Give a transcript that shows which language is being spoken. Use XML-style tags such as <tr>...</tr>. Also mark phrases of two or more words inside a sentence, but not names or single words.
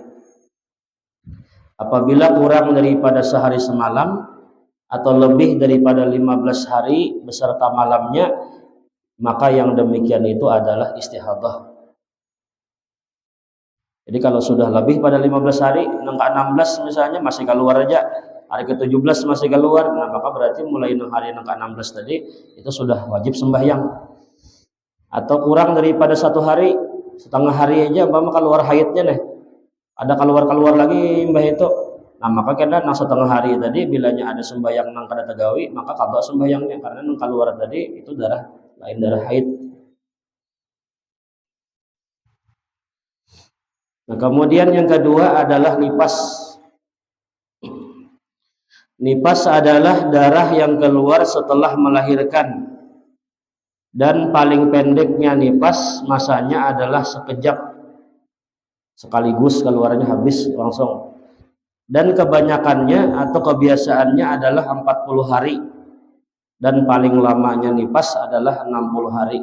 <id>Apabila kurang daripada sehari semalam atau lebih daripada 15 hari beserta malamnya, maka yang demikian itu adalah istihadah. Jadi kalau sudah lebih pada 15 hari, nengka 16 misalnya masih keluar aja, hari ke-17 masih keluar, nah maka berarti mulai hari nengka 16 tadi itu sudah wajib sembahyang. Atau kurang daripada 1 hari, setengah hari aja umpama keluar haidnya nih, ada keluar lagi mbah itu, nah maka kena nang setengah hari tadi bilanya ada sembahyang</id> <bjn>nang kada tegawi,</bjn> <id>maka qada sembahyangnya karena nang keluar tadi itu darah lain darah haid. Nah kemudian yang kedua adalah nipas. Nipas adalah darah yang keluar setelah melahirkan, dan paling pendeknya nipas masanya adalah sekejap, sekaligus keluarnya habis langsung, dan kebanyakannya atau kebiasaannya adalah 40 hari dan paling lamanya nipas adalah 60 hari.</id>